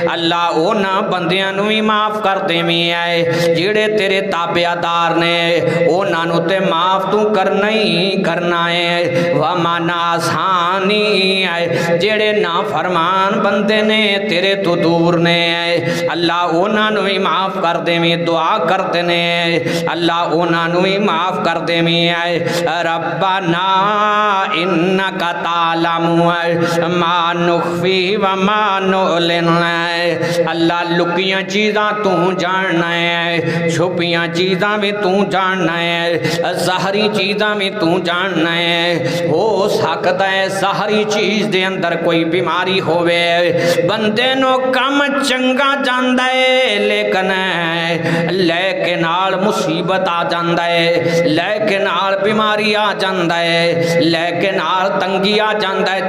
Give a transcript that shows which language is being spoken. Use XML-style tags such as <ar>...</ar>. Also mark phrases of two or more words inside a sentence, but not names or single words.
<pa>اللہ اوہناں بندیاں نوں بھی معاف کر دیوی ہے جیہڑے تیرے تابعدار نے، اوہناں نوں تے معاف توں کرنا ہی کرنا ہے. و من آسانی ہے جیہڑے نا فرمان بندے نے تیرے توں دور نے، اللہ اوہناں نوں بھی معاف کر دیوی. دعا کرتے نے اللہ اوہناں نوں بھی معاف کر دیوی ہے.</pa> <ar>ربنا إنك تعلم ما نخفي وما نعلن.</ar> <pa>اللہ لکیاں چیزاں توں جاننا ہے، چھپیاں چیزاں بھی توں جاننا ہے، ظاہری چیزاں بھی توں جاننا ہے. ہو سکتا ہے ظاہری چیز دے اندر کوئی بیماری ہووے، بندے نوں کم چنگا جاندا ہے لیکن لیکے نال مصیبت آ جاندا ہے، لیکے نال بیماری آ جاندا ہے، لیکے نال تنگی آ جاندا ہے.</pa>